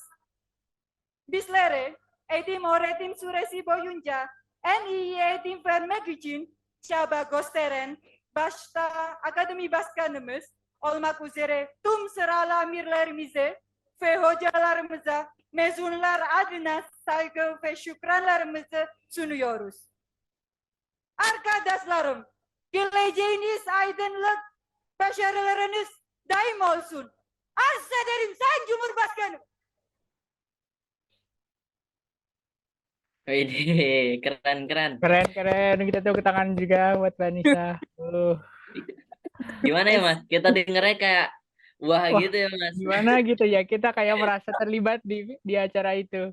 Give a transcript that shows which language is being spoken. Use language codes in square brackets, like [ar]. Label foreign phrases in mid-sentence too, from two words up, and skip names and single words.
[tr] Bizlere eğitim öğretim süresi boyunca en iyi eğitim vermek için çaba gösteren başta akademi başkanımız olmak üzere tüm sıralı amirlerimize ve hocalarımıza mezunlar adına saygı ve şükranlarımızı sunuyoruz. Arkadaşlarım, geleceğiniz aydınlık, başarılarınız daim olsun. Arz ederim Sayın Cumhurbaşkanım. [id] Wih, keren-keren. Keren. Kita tepuk tangan juga buat Mbak Nisa. Gimana ya Mas? Kita dengernya kayak wah Wah, gitu ya Mas. gimana gitu ya, kita kayak merasa terlibat di acara itu.